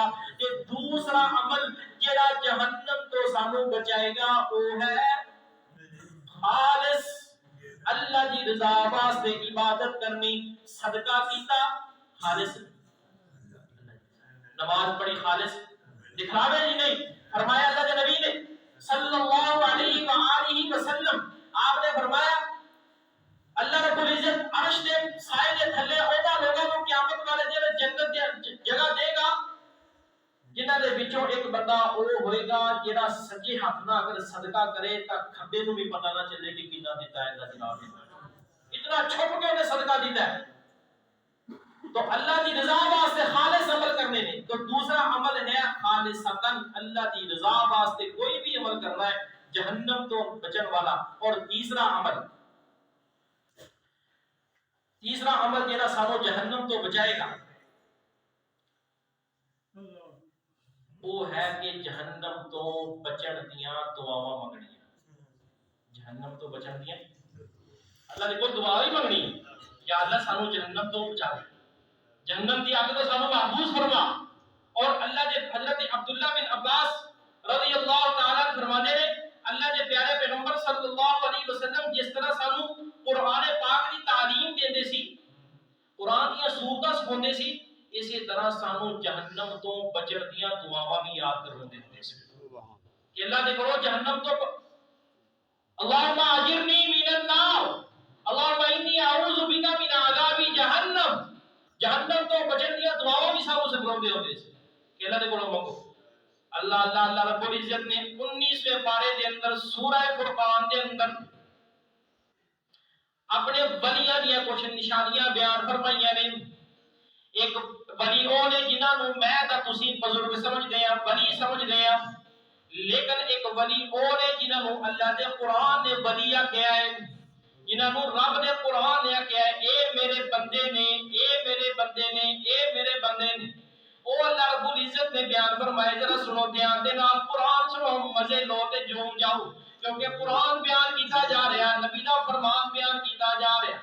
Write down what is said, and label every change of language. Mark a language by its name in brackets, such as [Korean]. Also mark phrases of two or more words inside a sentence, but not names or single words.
[Punjabi] کہ دوسرا عمل جڑا جہنم تو سانو بچائے گا وہ ہے خالص اللہ دی رضا واسطے عبادت کرنی، صدقہ کیتا خالص، نماز پڑھی خالص، دکھاوے ہی نہیں۔ فرمایا اللہ کے نبی نے [Arabic] صلی اللہ علیہ وآلہ وسلم [Punjabi] آپ نے فرمایا [Arabic] اللہ رب العزت [Punjabi] عرش دے سائے دے تھلے اونا لوگوں کو قیامت والے دن جنت دی جگہ دے گا جنہاں دے وچوں ایک بندہ او ہوئے گا جڑا سجے ہاتھ نال اگر صدقہ کرے تا کھبے نوں بھی پتہ نہ چلے کہ کتنا دیتا ہے اللہ جناب نے، اتنا چھپ کے انہیں صدقہ دیتا ہے۔ تو اللہ دی رضا واسطے خالص عمل کرنے نے، تو دوسرا عمل ہے خالصتاً اللہ دی رضا واسطے کوئی بھی عمل کرنا ہے جہنم تو بچن والا۔ اور تیسرا عمل جڑا سانو جہنم تو بچائے گا وہ ہے کہ جہنم تو بچن دیاں دعاواں منگنیاں، جہنم تو بچن دیاں اللہ دے کول دعا ہی منگنی یا اللہ سانو جہنم تو بچا، جہنم دی آگ تو سانو محفوظ فرما۔ اور اللہ دے حضرت عبداللہ بن عباس [Arabic] رضی اللہ تعالیٰ [Punjabi] فرمانے نے اللہ دے پیارے پیغمبر [Arabic] صلی اللہ علیہ [Punjabi] وسلم جس طرح سانو قرآن پاک دی تعلیم دیندے سی، قرآن دی سورتاں سکھاندے سی، اسی طرح سانو جہنم تو بچن دیاں دعاواں بھی یاد کرواندے ہوندے سی کہ اللہ دے کرو جہنم تو [Arabic] اللہم اجرنی من النار، اللہم انی اعوذ بک من عذاب جہنم، [Punjabi] جہنم تو بچن دیاں دعاواں بھی سانو سکھاندے ہوندے سی کہ اللہ دے کرو منگو۔ [Arabic] اللہ رب العزت [Punjabi] نے 19ویں پارے دے اندر سورہ فرقان دے اندر اپنے ولیاں دیاں کچھ نشانیاں بیان فرمائیاں نے۔ ایک ولی او نے جنہاں نوں میں تے تسی بزرگ سمجھدے ہیں، ولی سمجھدے ہیں، لیکن ایک ولی او نے جنہاں نوں اللہ دے قرآن نے ولی کہیا ہے، جنہاں نوں رب نے قرآن نے کہیا ہے اے میرے بندے نے، اے میرے بندے نے، اے میرے بندے نے۔ او [Arabic] اللہ رب العزت [Punjabi] نے بیان فرمائے، ذرا سنو دھیان دے نال، قرآن سنو مزے لو تے جوم جاؤ، کیونکہ قرآن بیان کیتا جا رہا، نبی دا فرمان بیان کیتا جا رہا۔